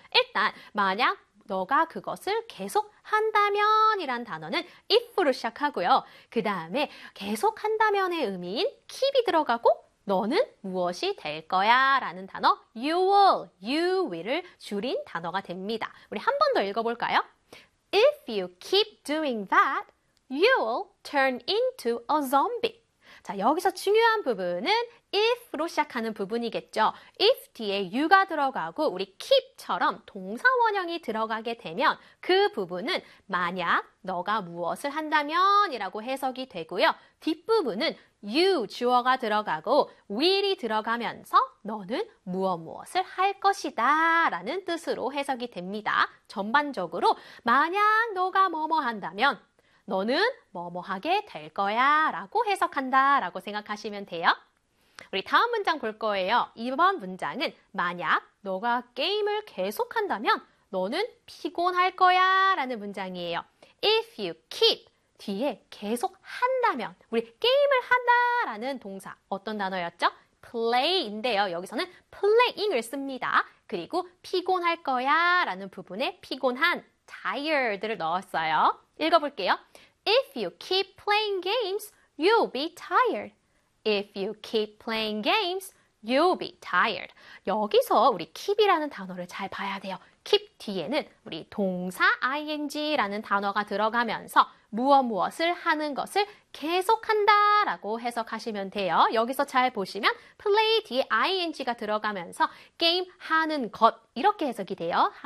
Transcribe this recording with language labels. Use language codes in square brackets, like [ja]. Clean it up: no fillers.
[ko] 일단 만약 너가 그것을 계속 한다면 이란 단어는 if로 시작하고요. 그 다음에 계속 한다면의 의미인 keep이 들어가고 너는 무엇이 될 거야 라는 단어 you will, you will을 줄인 단어가 됩니다. 우리 한 번 더 읽어볼까요? [en] If you keep doing that, You'll turn into a zombie. [ko] 자, 여기서 중요한 부분은 if로 시작하는 부분이겠죠. if 뒤에 you가 들어가고 우리 keep처럼 동사 원형이 들어가게 되면 그 부분은 만약 너가 무엇을 한다면 이라고 해석이 되고요. 뒷부분은 you 주어가 들어가고 will이 들어가면서 너는 무엇 무엇을 할 것이다 라는 뜻으로 해석이 됩니다. 전반적으로 만약 너가 뭐뭐 한다면 너는 뭐뭐 하게 될 거야 라고 해석한다 라고 생각하시면 돼요. 우리 다음 문장 볼 거예요. 이번 문장은 만약 너가 게임을 계속한다면 너는 피곤할 거야 라는 문장이에요. [en] If you keep [ko] 뒤에 계속 한다면 우리 게임을 한다 라는 동사 어떤 단어였죠? play인데요. 여기서는 playing을 씁니다. 그리고 피곤할 거야 라는 부분에 피곤한 tired를 넣었어요. 읽어볼게요. [en] If you keep playing games, you'll be tired. If you keep playing games, you'll be tired. [ko] 여기서 우리 keep이라는 단어를 잘 봐야 돼요. keep 뒤에는 우리 동사 ing라는 단어가 들어가면서 무엇 무엇을 하는 것을 계속한다 라고 해석하시면 돼요. 여기서 잘 보시면 play 뒤에 ing가 들어가면서 게임 하는 것 이렇게 해석이 돼요.